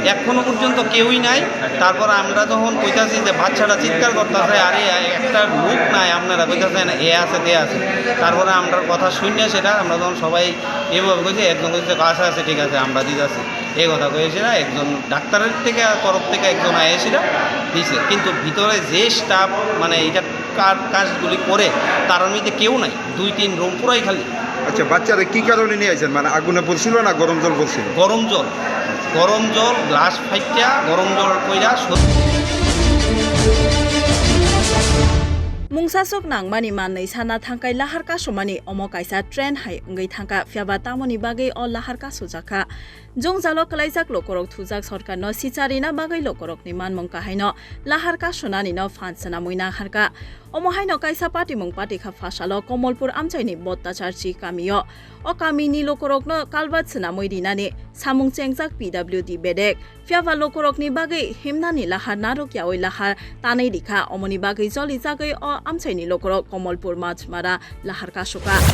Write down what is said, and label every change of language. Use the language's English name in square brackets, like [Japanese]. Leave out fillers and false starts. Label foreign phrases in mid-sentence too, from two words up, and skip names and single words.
[Bangla] এখনো পর্যন্ত কেউই নাই তারপর আমরা যখন কইতাছি যে বাচ্চাটা চিৎকার করতেছে আরে একটা লোক নাই আপনারা কইতাছেন এ আছে তে আছে তারপরে আমরা কথা শুনে সেটা আমরা যখন সবাই এভাবে কইছি একজন কইছে আশা আছে ঠিক আছে আমরা দিতেছি এই কথা কইছে না একজন ডাক্তারের থেকে তরফ থেকে একজন আয়েছিল দিছে কিন্তু ভিতরে যে স্টাফ মানে এটা কাজগুলি করে তার মধ্যে কেউ নাই 2-3 রুম পুরাই খালি আচ্ছা বাচ্চারা কি কারণে নিয়ে আইছেন মানে আগুনে পড়ছিল না গরম জল পড়ছিল গরম জল গ্লাস ফাইটা গরম জল কইরা [Kok Borok] Mungsasok nangmani manai sana thangkai lahar ka somani omo kaisa trend hai ngai thangka fiaba tamoni bagai o lahar ka sujaka jongjalo kalaijak lokorok thujak sarkar no sicharina bagai lokorok ni manmong ka haino lahar ka sonani no fansana muina harka omo haino kaisa party mong party kha fasalo komolpur amchaini bottachar chi kamio o kamini lokorok no kalbat sna moidinani samung chengjak PWD bedek fiaba lokorok ni bagai himnani lahar narokya oi lahar tanai dikha omoni bagai joli jagai o amchaini lokorok komolpur machmara lahar ka soka